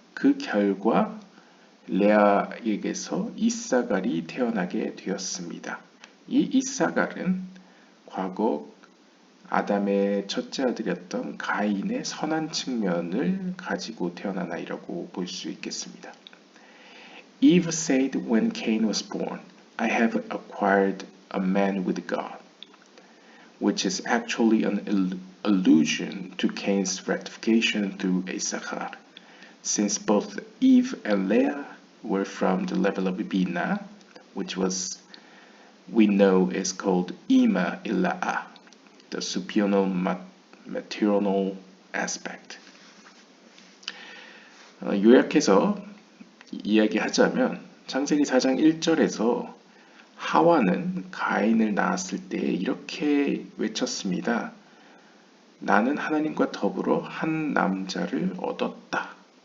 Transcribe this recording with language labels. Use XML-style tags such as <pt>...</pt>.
<ko>그 결과 레아에게서 이사갈이 태어나게 되었습니다. 이 이사갈은 과거 아담의 첫째 아들이었던 가인의 선한 측면을 가지고 태어난 아이라고 볼 수 있겠습니다.</ko> <en>Eve said when Cain was born, I have acquired a man with God, which is actually an allusion to Cain's rectification through Issachar, since both Eve and Leah were from the level of Bina, which we know is called Ima Ila'a, the supernal maternal aspect.</en> <ko>요약해서 이야기하자면 창세기 4장 1절에서 하와는 가인을 낳았을 때 이렇게 외쳤습니다. 나는 하나님과 더불어 한 남자를 얻었다.</ko>